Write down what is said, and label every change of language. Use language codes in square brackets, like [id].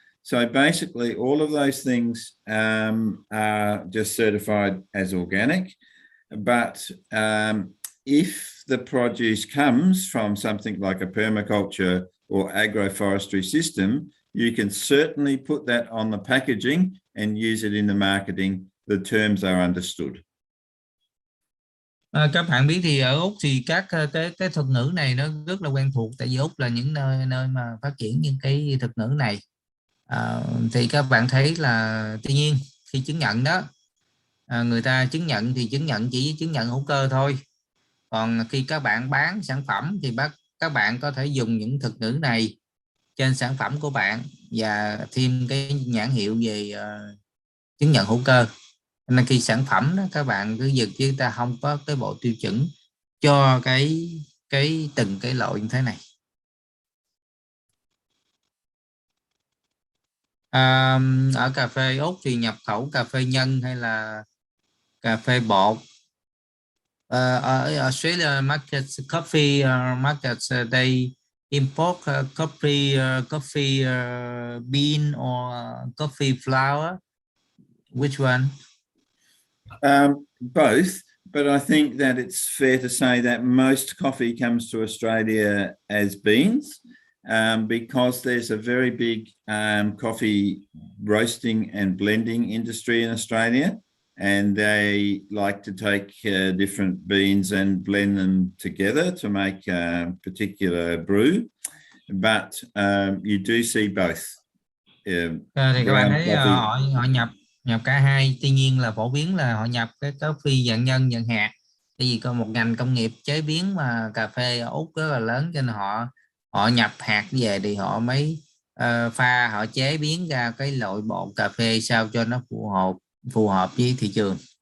[en] So basically all of those things are just certified as organic, but if the produce comes from something like a permaculture or agroforestry system, you can certainly put that on the packaging and use it in the marketing. The terms are understood. [vi] Các bạn biết thì ở Úc thì các cái thuật ngữ này nó rất là quen thuộc, tại vì Úc là những nơi mà phát triển những cái thuật ngữ này. Thì các bạn thấy là tuy nhiên khi chứng nhận đó, người ta chứng nhận thì chỉ chứng nhận hữu cơ thôi. Còn khi các bạn bán sản phẩm thì các bạn có thể dùng những thuật ngữ này trên sản phẩm của bạn và thêm cái nhãn hiệu về chứng nhận hữu cơ. Nên khi sản phẩm đó các bạn cứ dừng, chứ ta không có cái bộ tiêu chuẩn cho từng cái loại như thế này. Ở cà phê Úc thì nhập khẩu cà phê nhân hay là cà phê bột Ở [en] Australia markets, coffee markets, they import coffee bean or coffee flour. Which one? Both, but I think that it's fair to say that most coffee comes to Australia as beans, because there's a very big coffee roasting and blending industry in Australia, and they like to take different beans and blend them together to make a particular brew. But you do see both. [vi] Thì các bạn thấy họ nhập cả hai. Tuy nhiên là phổ biến là họ nhập cái coffee dạng nhân, dạng hạt. Tại vì có một ngành công nghiệp chế biến mà cà phê ở Úc rất là lớn, cho nên họ nhập hạt về thì họ mới pha, họ chế biến ra cái loại bột cà phê sao cho nó phù hợp với thị trường.